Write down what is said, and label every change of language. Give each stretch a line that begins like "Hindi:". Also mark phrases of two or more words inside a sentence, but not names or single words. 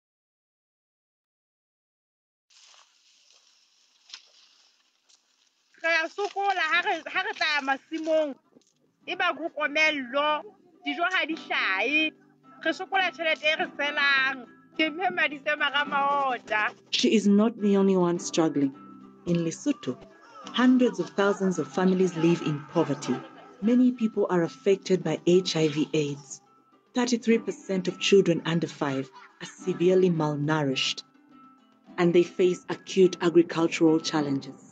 Southern Sotho: Kaya a sokola ha re tla masimong e ba go komello dijo ha di hlahe re sokola tšhelete e re selang ke mmemaditse magamaota.
English: She is not the only one struggling. In Lesotho, hundreds of thousands of families live in poverty. Many people are affected by HIV/AIDS. 33% of children under 5 are severely malnourished, and they face acute agricultural challenges.